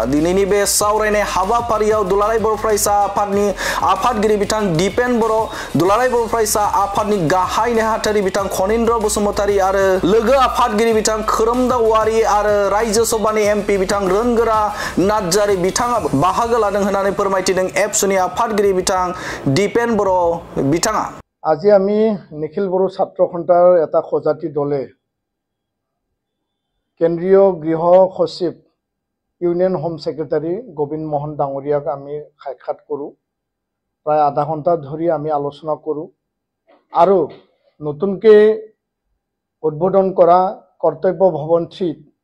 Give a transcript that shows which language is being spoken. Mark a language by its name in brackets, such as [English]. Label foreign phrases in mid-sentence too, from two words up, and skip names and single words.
[Bodo] दिनैनि बे सावरायनाय हाबाफारियाव दुलाराय बर' फरायसा आफादनि आफादगिरि बिथां दिपेन बर' दुलाराय बर' फरायसा आफादनि गाहाय नेहाथारि बिथां खनिन्द्र बसुमतारी आरो लोगो आफादगिरि बिथां खोरोमदाव औवारी आरो राज्य सभानि एमपि बिथां रोनगोरा नार्जारी बिथाङाबो बाहागो लादों होननानै फोरमायथिदों एबसुनि आफादगिरि बिथां दिपेन बर' बिथाङा [Assamese] আজি আমি নিখিল বড়ো ছাত্ৰ সন্থাৰ এটা সজাতি দলে কেন্দ্ৰীয় গৃহ সচিব [English] Union Home Secretary [Assamese] গোবিন্দ মোহন ডাঙৰীয়াক আমি সাক্ষাৎ কৰোঁ প্ৰায় আধা ঘণ্টা ধৰি আমি আলোচনা কৰোঁ আৰু নতুনকৈ উদ্বোধন কৰা কৰ্তব্য ভৱন 3